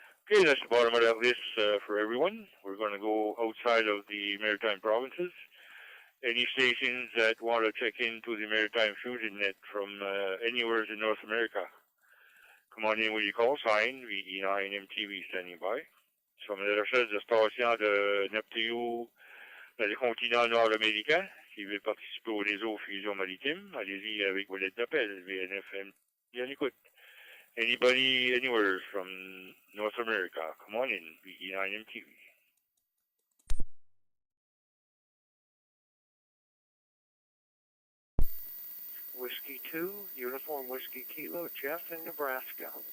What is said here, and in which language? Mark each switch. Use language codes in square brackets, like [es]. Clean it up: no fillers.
[en] Okay, that's the bottom of that list for everyone. We're going to go outside of the Maritime provinces. Any stations that want to check into the Maritime Fusion Net from anywhere in North America, come on in with your call sign, VE9 MTV standing by. [fr] Sur la recherche de stations de Neptune dans le continent nord-américain qui veut participer au réseau Fusion Maritime, allez-y avec vos lettres d'appel, VNFM. Bien écoute. [en] Anybody, anywhere from North America, come on in, VE9 MTV. Whiskey 2, Uniform Whiskey Kilo, Jeff in Nebraska.